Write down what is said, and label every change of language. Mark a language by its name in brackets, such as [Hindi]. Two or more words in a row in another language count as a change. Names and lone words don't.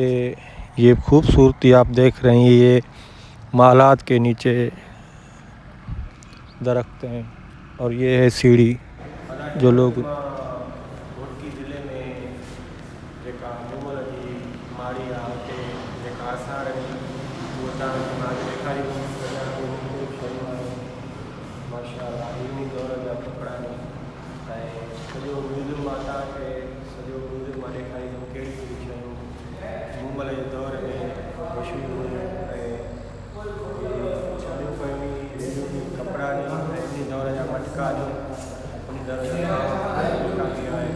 [Urdu] یہ خوبصورتی آپ دیکھ رہے ہیں، یہ مالات کے نیچے درخت ہیں، اور یہ ہے سیڑھی جو لوگ گھوٹکی ضلع میں [Sindhi] जेका मोमल जी माड़ी आहे हुते जेका आसार आहिनि उहे तव्हांखे मां ॾेखारींदुमि। सॼा ख़ूबसूरत शयूं आहिनि माशाअल्लाह। इन्ही दौर जा कपिड़ा आहिनि ऐं सॼो म्यूज़ियम मां तव्हांखे सॼो म्यूज़ियम मां ॾेखारींदुमि कहिड़ी कहिड़ी शयूं मोमल जे दौर में मशहूरु हुयूं ऐं छॾियूं पियूं आहिनि कपिड़ा आहिनि ऐं इन दौर जा मटका आहिनि, उन दौर जा मटका बि आहिनि।